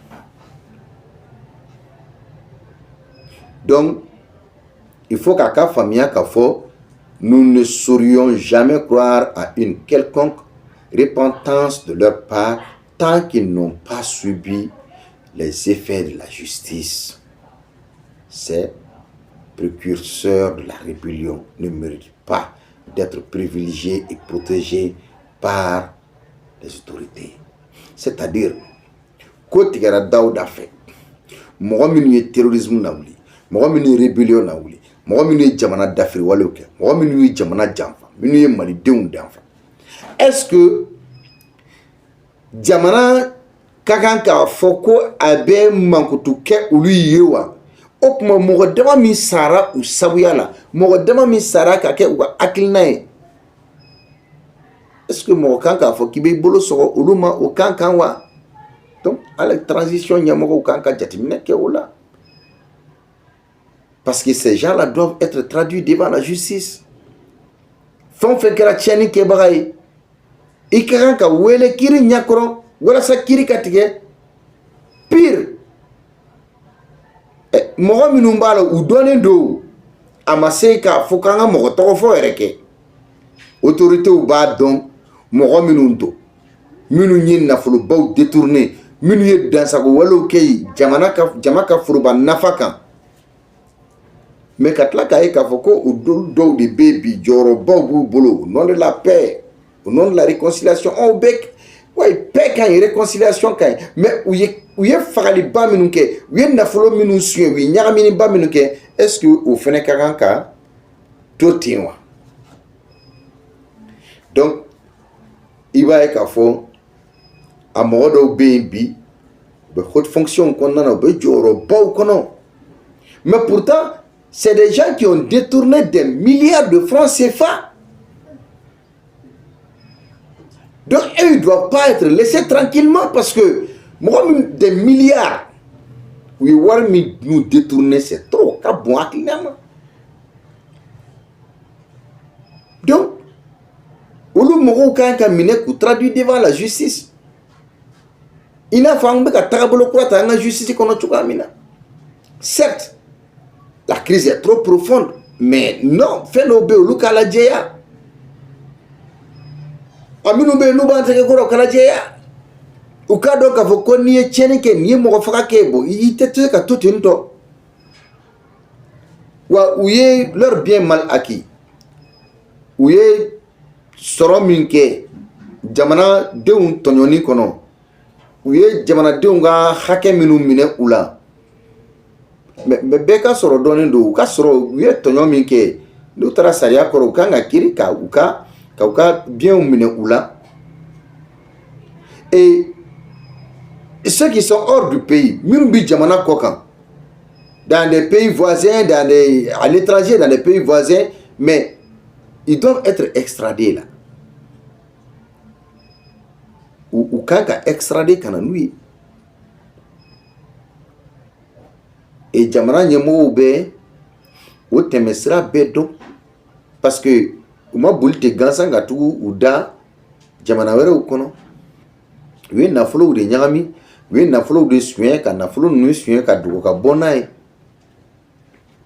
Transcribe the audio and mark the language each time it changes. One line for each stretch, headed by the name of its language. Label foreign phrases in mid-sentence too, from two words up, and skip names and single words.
French: donc il faut
Bambara: k'a ka faamuya k'a fɔ
French: nous ne saurions jamais croire à une quelconque repentance de leur part tant qu'ils n'ont pas subi les effets de la justice. Ces précurseurs de la rébellion ne méritent pas d'être privilégiés et protégés par les autorités. C'est-à-dire,
Bambara: ko tigɛra Dawuda fɛ mɔgɔ minnu ye terrorisme lawuli mɔgɔ minnu ye rébellion lawuli mɔgɔ minnu ye jamana dafiriwalew kɛ mɔgɔ minnu ye jamana janfa minnu ye malidenw danfa
French: est-ce que
Bambara: jamana ka kan k'a fɔ ko a bɛ mankutu kɛ olu ye wa o tuma mɔgɔ dama min sara u sabuya la mɔgɔ dama min sara ka kɛ u ka hakilina ye
French: est-ce que
Bambara: mɔgɔ kan k'a fɔ k'i b'i bolo sɔgɔ olu ma o kan kan wa donc ala transition ɲɛmɔgɔw kan ka jateminɛ kɛ o la
French: parce que ces gens-là doivent être traduits devant la justice
Bambara: fɛn o fɛn kɛra tiɲɛni kɛbaga ye i ka kan ka wele kiiri ɲɛkɔrɔ walasa kiiri ka tigɛ pire mɔgɔ minnu b'a la u dɔnnen don a ma se k'a fɔ k'an ka mɔgɔ tɔgɔ fɔ yɛrɛ kɛ autorités b'a dɔn mɔgɔ minnu don minnu ye nafolobaw détourné minnu ye dansago walew kɛ jama ka foroba nafa kan mais ka tila k'a ye k'a fɔ ko o dɔw de bɛ bi jɔyɔrɔbaw b'u bolo
French: au nom de la paix au nom de la réconciliation
Bambara: on bɛ ouais paix ka ɲi réconciliation ka ɲi mais u ye fagaliba minnu kɛ u ye nafolo minnu suɲɛ u ye ɲagaminiba minnu kɛ
French: est-ce que
Bambara: o fana ka kan ka to ten wa donc i b'a ye k'a fɔ a mɔgɔ dɔw bɛ yen bi u bɛ
French: haute fonction
Bambara: kɔnɔna na u bɛ jɔyɔrɔbaw kɔnɔ
French: mais pourtant c'est des gens qui ont détourné des milliards de francs CFA. Donc, eux, ils ne doivent pas être laissés tranquillement parce que moi, des milliards, oui, nous détourner, c'est trop. Donc,
Bambara: olu mɔgɔw kan ka minɛ k'u
French: traduit devant la justice.
Bambara: I n'a fɔ an bɛ ka tagabolo kura ta an ka justice kɔnɔ cogoya min na.
French: Certes, la crise est trop profonde, mais non,
Bambara: fɛn dɔw bɛ yen olu k'a lajɛya. A minnu bɛ yen n'u b'an tɛgɛ kɔrɔ u k'a lajɛya. U k'a dɔn k'a fɔ ko n'i ye tiɲɛni kɛ nin ye mɔgɔ faga kɛ bon i tɛ se ka to ten tɔ. Wa u ye
French: leur bien mal acquis.
Bambara: U ye sɔrɔ min kɛ jamanadenw tɔɲɔni kɔnɔ u ye jamanadenw ka hakɛ minnu minɛ u la mais bɛɛ ka sɔrɔ dɔɔnin don u ka sɔrɔ u ye tɔɲɔ min kɛ n'u taara sariya kɔrɔ u kan ka kiiri ka u ka biens minɛ u la
French: et ceux qui sont hors du pays
Bambara: minnu bi jamana kɔ kan
French: dans des pays voisins à l'étranger dans des pays voisins mais ils doivent être extradés là
Bambara: ou kan ka extrader kana n'u ye et jamana ɲɛmɔgɔw bɛ o tɛmɛsira bɛɛ dɔn parce que u ma boli ten gansan ka tugu u da jamana wɛrɛw kɔnɔ u ye nafolow de ɲagami u ye nafolow de suɲɛ ka nafolo ninnu suɲɛ ka dogo ka bɔ n'a ye